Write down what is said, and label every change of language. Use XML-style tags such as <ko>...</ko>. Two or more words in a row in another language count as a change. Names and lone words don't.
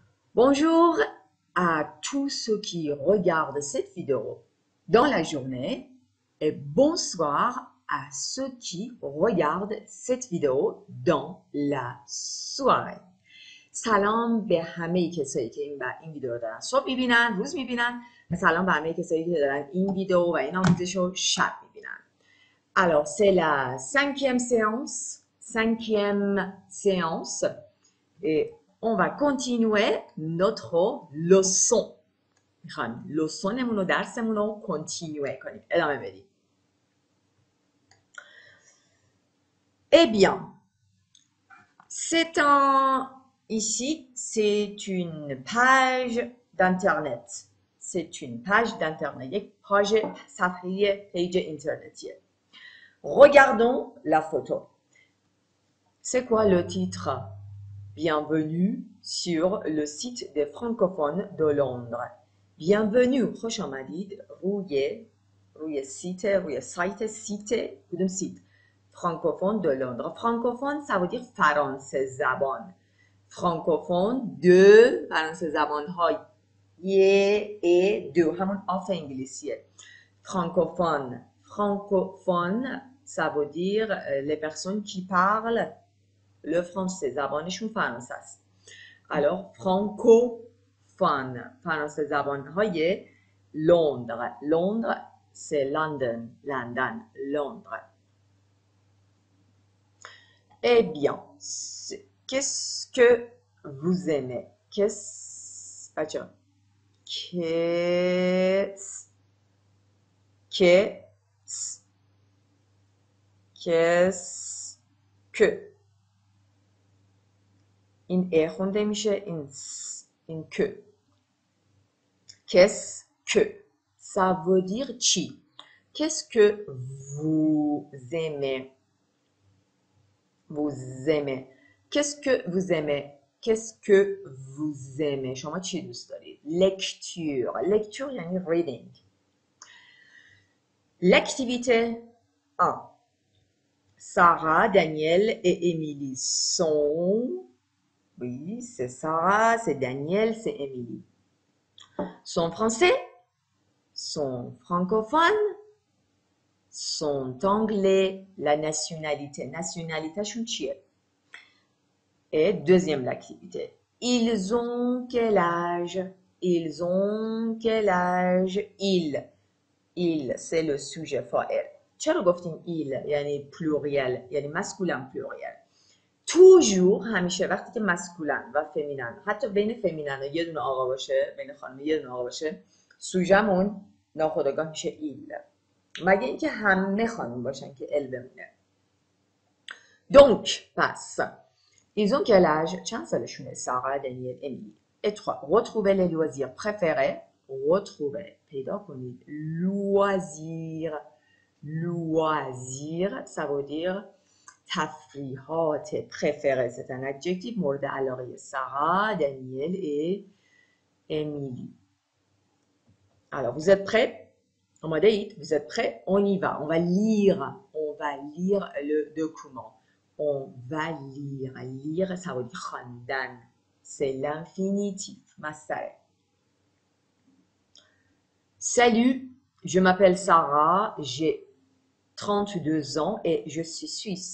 <fr>Bonjour à tous ceux qui regardent cette vidéo dans la journée et bonsoir à ceux qui regardent cette vidéo dans la soirée.</fr> <fa>سلام به همه کسایی که این ویدیو رو دارن صبح میبینن، روز میبینن و سلام به همه کسایی که دارن این ویدیو و این آموزش رو شب میبینن.</fa> <fr>Alors, c'est la cinquième séance et on va continuer notre leçon.</fr> <fa>میخوایم لسونمون رو درسمون رو کنتینیوه کنیم، ادامه بدیم.</fa> <fr>Eh bien, ici, c'est une page d'internet. C'est une page d'internet.</fr> <fa>یک صفحه پیج اینترنتیه.</fa> <fr>Regardons la photo. C'est quoi le titre? Bienvenue sur le site des francophones de Londres. Bienvenue.</fr> <fa>خوش آمدید روی سایت کدوم سیت؟</fa> <fr>francophone de Londres. Francophone, ça veut dire</fr> <fa>فرانسه زبان.</fa> <fr>francophone de</fr> <fa>فرانسه زبان های دو همون آف انگلیسیه.</fa> <fr>francophone, ça veut dire les personnes qui parlent le français.</fr> <fa>زبانشون فرانسه است.</fa> <fr>alors francophone</fr> <fa>فرانسه زبان های لندر</fa> <fr>c'est London, Londres. Eh bien, qu'est-ce que vous aimez? Qu'est-ce que</fr> <fa>این ا خونده میشه این که.</fa> <fr>Qu'est-ce que ça veut dire چی؟ Qu'est-ce que vous aimez? Qu'est-ce que vous aimez? Qu'est-ce que vous aimez?</fr> <fa>شما چی دوست دارید؟ lecture یعنی reading.</fa> <fr>L'activité 1. Sarah, Daniel et Émilie sont... Oui, c'est Sarah, c'est Daniel, c'est Émilie. Sont français, sont francophones, sont anglais, la nationalité. Nationalité</fr> <fa>شون چیه؟</fa> <fr>Et deuxième l'activité. Ils ont quel âge? Ils ont quel âge? Il, c'est le sujet فاعل.</fr> <fa>چرا گفتیم il؟ یعنی pluriel، یعنی</fa> <fr>masculin pluriel.</fr> <fa>toujours همیشه وقتی که مسکولن و فمینن، حتی بین فمینن یه دونه آقا باشه، بین خانم یه دونه آقا باشه، سوژمون ناخودآگاه میشه ایل، مگه اینکه همه خانم باشن که ال بمونه.</fa> <fr>donc passe. Ils ont quel âge?</fr> <fa>چند سالشونه؟ سارا، دنیل، امیلی.</fa> <fr>et 3. retrouver les loisirs préférés.</fr> <fa>retrouver پیدا کنید.</fa> <fr>loisir ça veut dire تفریحات préféré. C'est un adjectif</fr> <fa>مورد علاقه سارا، دانیل et Émilie.</fa> <fr>Alors, vous êtes prêts?</fr> <fa>آماده اید؟</fa> <fr>Vous êtes prêts? On y va. On va lire le document. On va lire. Lire, ça veut dire خواندن. C'est l'infinitif. مصدر. Salut, je m'appelle Sarah, j'ai 32 ans et je suis suisse.</fr>